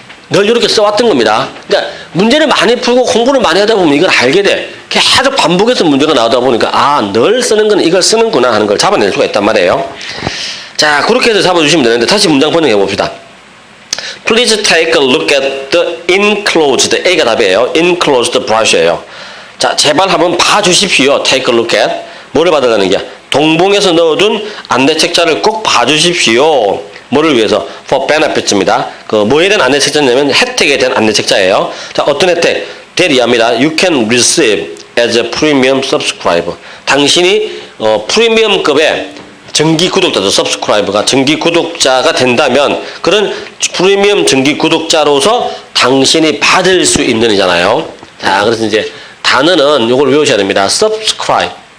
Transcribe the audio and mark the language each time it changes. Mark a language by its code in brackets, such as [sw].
[ko] 늘 이렇게 써왔던 겁니다. 그러니까 문제를 많이 풀고 공부를 많이 하다 보면 이걸 알게 돼. 계속 반복해서 문제가 나오다 보니까 늘 쓰는 건 이걸 쓰는구나 하는 걸 잡아낼 수가 있단 말이에요. 자, 그렇게 해서 잡아주시면 되는데 다시 문장 번역해 봅시다. [en] Please take a look at the enclosed. [ko] A가 답이에요. [en] enclosed brush예요. [ko] 자, 제발 한번 봐주십시오. [en] Take a look at. [ko] 뭐를 받으라는 게? 동봉해서 넣어둔 안내책자를 꼭 봐주십시오. 뭐를 위해서? [en] For benefits입니다. [ko] 뭐에 대한 안내책자냐면 혜택에 대한 안내책자예요. 자, 어떤 혜택? that 이하입니다. [en] You can receive as a premium subscriber. [ko] 당신이 프리미엄급의 정기 구독자죠. subscriber가 정기 구독자가 된다면 그런 프리미엄 정기 구독자로서 당신이 받을 수 있는 이잖아요. 자, 그래서 이제 단어는 이걸 외우셔야 됩니다. [en] subscribe.